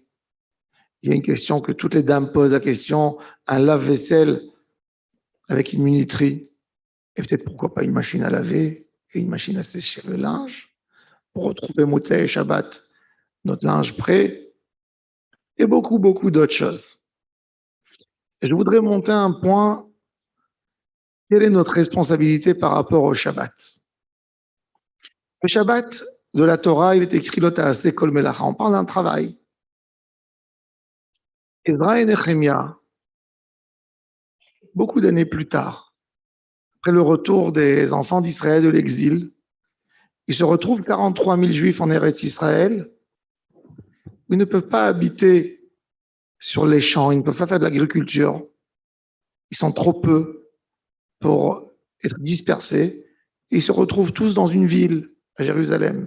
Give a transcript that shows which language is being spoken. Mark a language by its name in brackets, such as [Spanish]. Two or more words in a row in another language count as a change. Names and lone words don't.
[French] Il y a une question que toutes les dames posent, la question, un lave-vaisselle avec une minuterie, et peut-être pourquoi pas une machine à laver et une machine à sécher le linge, pour retrouver Motzei et Shabbat, notre linge prêt, et beaucoup d'autres choses. Et je voudrais monter un point, quelle est notre responsabilité par rapport au Shabbat? Le Shabbat de la Torah, il est écrit [Hebrew] לא תעשה כל מלאכה, [French] on parle d'un travail. Ezra et Nehemia, beaucoup d'années plus tard, après le retour des enfants d'Israël de l'exil, ils se retrouvent 43 000 juifs en Eretz Israël, où ils ne peuvent pas habiter sur les champs, ils ne peuvent pas faire de l'agriculture, ils sont trop peu pour être dispersés, et ils se retrouvent tous dans une ville, à Jérusalem.